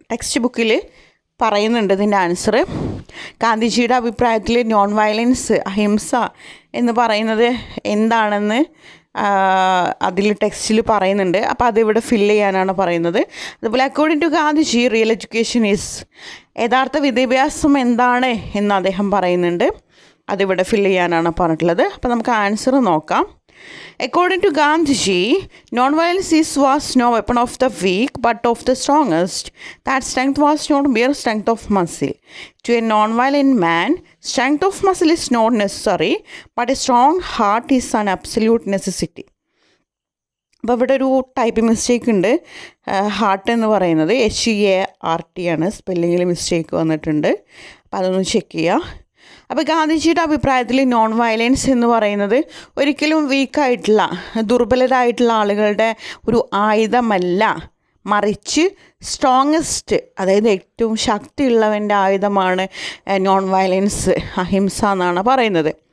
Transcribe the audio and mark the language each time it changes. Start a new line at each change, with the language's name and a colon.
Malayalam: Text ബുക്കിൽ പറയുന്നുണ്ട് ഇതിൻ്റെ ആൻസർ. ഗാന്ധിജിയുടെ അഭിപ്രായത്തിൽ നോൺ വയലൻസ്, അഹിംസ എന്ന് പറയുന്നത് എന്താണെന്ന് അതിൽ ടെക്സ്റ്റിൽ പറയുന്നുണ്ട്. അപ്പോൾ അതിവിടെ ഫില്ല് ചെയ്യാനാണ് പറയുന്നത്. അതുപോലെ
English: according to Gandhiji real education is,
Malayalam: യഥാർത്ഥ വിദ്യാഭ്യാസം എന്താണ് എന്ന് അദ്ദേഹം പറയുന്നുണ്ട്. അതിവിടെ ഫില്ല് ചെയ്യാനാണ് പറഞ്ഞിട്ടുള്ളത്. അപ്പോൾ നമുക്ക് ആൻസർ നോക്കാം.
English: According to Gandhiji, non-violence was no weapon of the weak but of the strongest. That strength was not mere strength of muscle. To a non-violent man, strength of muscle is not necessary, but a strong heart is an absolute necessity.
Malayalam: അപ്പോൾ ഇവിടെ ഒരു type mistake ഉണ്ട്. Heart എന്ന് പറയുന്നത് HEART ആണ്, സ്പെല്ലിങ്ങിൽ mistake വന്നിട്ടുണ്ട്. അപ്പോൾ അതൊന്ന് ചെക്ക് ചെയ്യുക. അപ്പോൾ ഗാന്ധിജിയുടെ അഭിപ്രായത്തിൽ നോൺ വയലൻസ് എന്ന് പറയുന്നത് ഒരിക്കലും വീക്കായിട്ടുള്ള, ദുർബലരായിട്ടുള്ള ആളുകളുടെ ഒരു ആയുധമല്ല, മറിച്ച് സ്ട്രോങ്ങസ്റ്റ്, അതായത് ഏറ്റവും ശക്തിയുള്ളവൻ്റെ ആയുധമാണ് നോൺ വയലൻസ്, അഹിംസ എന്നാണ് പറയുന്നത്.